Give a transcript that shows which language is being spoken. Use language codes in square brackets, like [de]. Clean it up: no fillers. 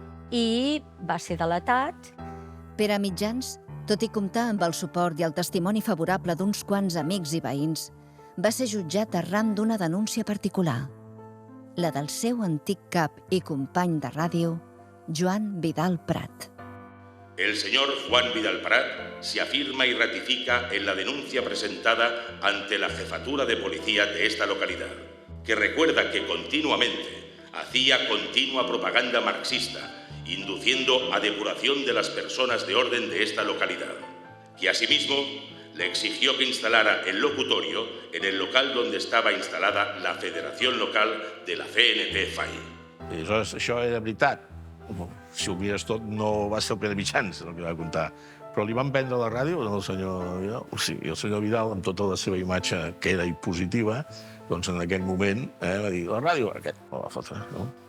[ca] I va ser delatat. Pere Mitjans, tot i comptar amb el suport i el testimoni favorable d'uns quants amics i veïns, va ser jutjat arran d'una denúncia particular, la del seu antic cap i company de ràdio, Joan Vidal Prat. [es] El señor Juan Vidal Prat se afirma y ratifica en la denuncia presentada ante la Jefatura de Policía de esta localidad, que recuerda que continuamente hacía continua propaganda marxista, induciendo a depuración de las personas de orden de esta localidad, que asimismo le exigió que instalara el locutorio en el local donde estaba instalada la Federación Local de la CNT FAI. [ca] I aleshores, això era veritat. Si ho mires tot, no va ser el Pere Mitjans el que va contar. Però li van vendre la ràdio al senyor Vidal. O sigui, el senyor Vidal, amb tota la seva imatge que era positiva, doncs en aquell moment va dir, la ràdio, aquest, no va fotre, no?